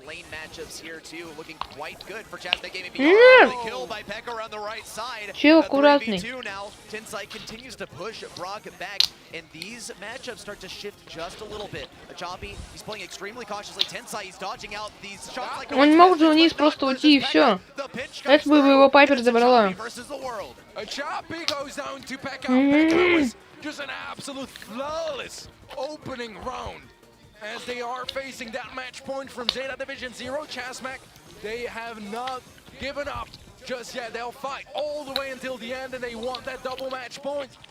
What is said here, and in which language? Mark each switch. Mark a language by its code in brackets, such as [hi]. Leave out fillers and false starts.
[en] Lane matchups here too, looking quite good for Chazmat Gaming VR. Kill by Pekka on the right side. [ru] Чел аккуратный. [en] 3v2 now. Tensai continues to push Brock back, and these matchups start to shift just a little bit. Achapi, he's playing extremely cautiously. Tensai, he's dodging out these shots like [ru] Он не мог же вниз просто уйти и все. Это бы его Пайпер забрала. [en] Achapi goes down to Pekka. Pekka was just an absolute flawless opening round. As they are facing that match point from Zeta Division 0, Chazmak, they have not given up just yet. They'll fight all the way until the end, and they want that double match point.